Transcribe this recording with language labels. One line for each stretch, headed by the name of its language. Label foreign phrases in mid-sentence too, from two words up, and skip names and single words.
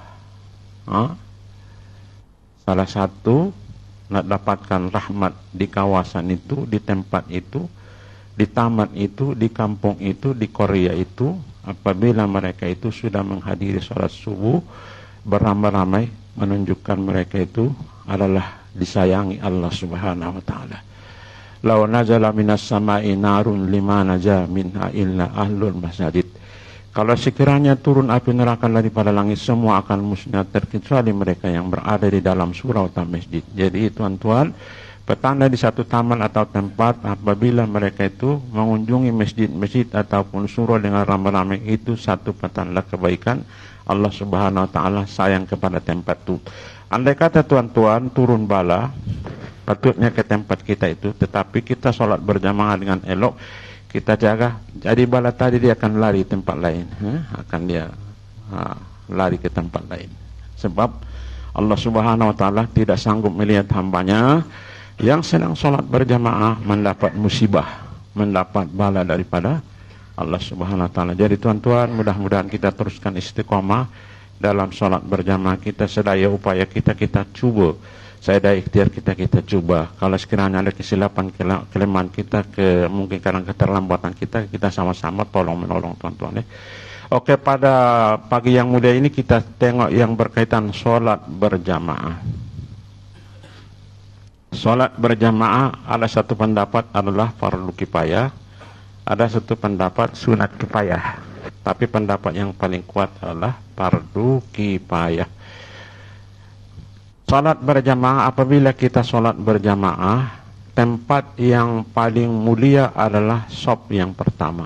Malay: Salah satu nak dapatkan rahmat di kawasan itu, di tempat itu, di taman itu, di kampung itu, di Korea itu, apabila mereka itu sudah menghadiri sholat subuh beramai-ramai, menunjukkan mereka itu adalah disayangi
Arabic: الله سبحانه وتعالى. لو نزل من السماء نار لما نجا منها إلا أهل المسجد.
Malay: Kalau sekiranya turun api neraka daripada langit, semua akan musnah terkecuali mereka yang berada di dalam surau atau masjid. Jadi tuan-tuan, petanda di satu taman atau tempat, apabila mereka itu mengunjungi masjid-masjid ataupun surau dengan ramai-ramai, itu satu petanda kebaikan.
Arabic: الله سبحانه وتعالى
Malay: sayang kepada tempat itu. Andai kata tuan-tuan turun bala, patutnya ke tempat kita itu, tetapi kita sholat berjamaah dengan elok, kita jaga, jadi bala tadi dia akan lari tempat lain, akan dia lari ke tempat lain. Sebab
Arabic: الله سبحانه وتعالى
Malay: tidak sanggup melihat hambanya yang sedang sholat berjamaah mendapat musibah, mendapat bala daripada
Arabic: الله سبحانه وتعالى.
Malay: Jadi tuan-tuan, mudah-mudahan kita teruskan istiqomah dalam sholat berjamaah kita, sedaya upaya kita coba. Saya ada ikhtiar kita coba. Kalau sekiranya ada kesilapan, kelemahan kita, mungkin karena keterlambatan kita sama-sama tolong menolong tuan-tuan. Oke, pada pagi yang mulia ini kita tengok yang berkaitan sholat berjamaah. Sholat berjamaah ada satu pendapat adalah fardu kifayah, ada satu pendapat sunat kifayah. Tapi pendapat yang paling kuat adalah fardu kifayah. Salat berjamaah, apabila kita salat berjamaah, tempat yang paling mulia adalah shop yang pertama.